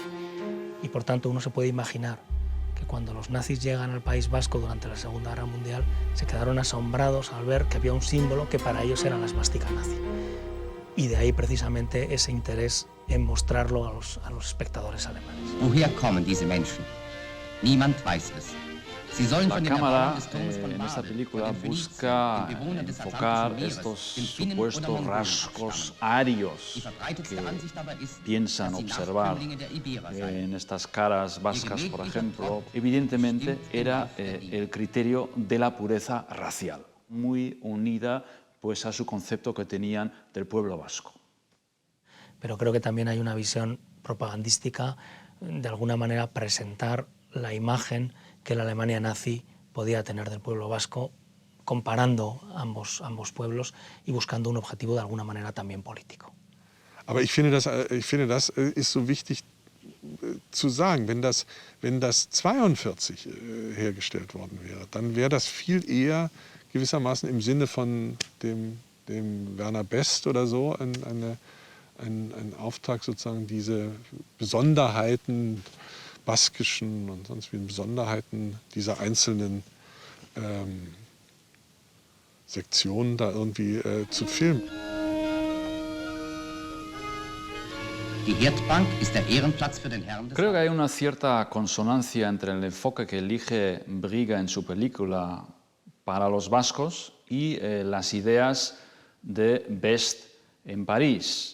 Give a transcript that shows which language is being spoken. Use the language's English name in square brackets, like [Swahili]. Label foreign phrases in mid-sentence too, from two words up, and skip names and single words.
[Spanish] Y por tanto uno se puede imaginar que cuando los nazis llegan al País Vasco durante la Segunda Guerra Mundial se quedaron asombrados al ver que había un símbolo que para ellos era la esvástica nazi. Y de ahí precisamente ese interés en mostrarlo a los espectadores alemanes. [German] Woher kommen diese Menschen? Niemand weiß es. [Spanish] La cámara en esta película busca enfocar estos supuestos rasgos arios que piensan observar en estas caras vascas, por ejemplo. Evidentemente era el criterio de la pureza racial, muy unida pues a su concepto que tenían del pueblo vasco. Pero creo que también hay una visión propagandística, de alguna manera presentar la imagen que la Alemania nazi podía tener del pueblo vasco, comparando ambos pueblos y buscando un objetivo de alguna manera también político. [German] Aber ich finde, das ist so wichtig zu sagen. Wenn das 42 hergestellt worden wäre, dann wäre das viel eher gewissermaßen im Sinne von dem Werner Best oder so ein Auftrag, sozusagen diese Besonderheiten baskischen und sonst wie Besonderheiten dieser einzelnen Sektionen da irgendwie zu filmen. [Spanish] Creo que hay una cierta consonancia entre el enfoque que elige Brieger en su película para los vascos y las ideas de Best en París.